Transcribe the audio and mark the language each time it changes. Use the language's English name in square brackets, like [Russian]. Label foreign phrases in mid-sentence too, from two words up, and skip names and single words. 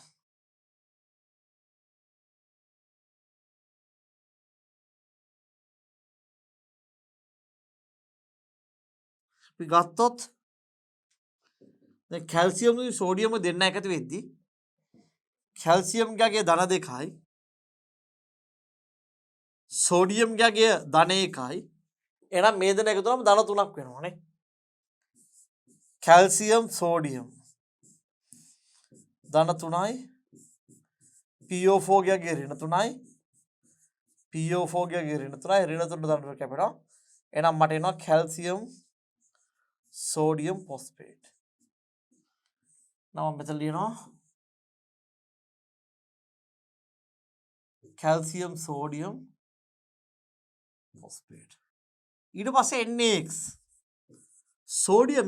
[Sinhala] අපි ගත්තොත් දැන් කැල්සියම් උයි සෝඩියම් දෙන්න එකතු වෙද්දී කැල්සියම් ගගේ ධන දෙකයි සෝඩියම් ගගේ ධන එකයි එහෙනම් මේ දෙන එකතු වුණාම ධන තුනක් වෙනවානේ කැල්සියම් සෝඩියම් ධන 3යි PO4 ගගේ ඍණ 3යි PO4 ගගේ ඍණ 3යි ඍණ 3 ධන කැපෙනවා එහෙනම් මට එනවා කැල්සියම් [English] sodium phosphate [Sinhala] now මෙතන ලියනවා [English] calcium sodium phosphate [Sinhala] ඊට පස්සේ NaX sodium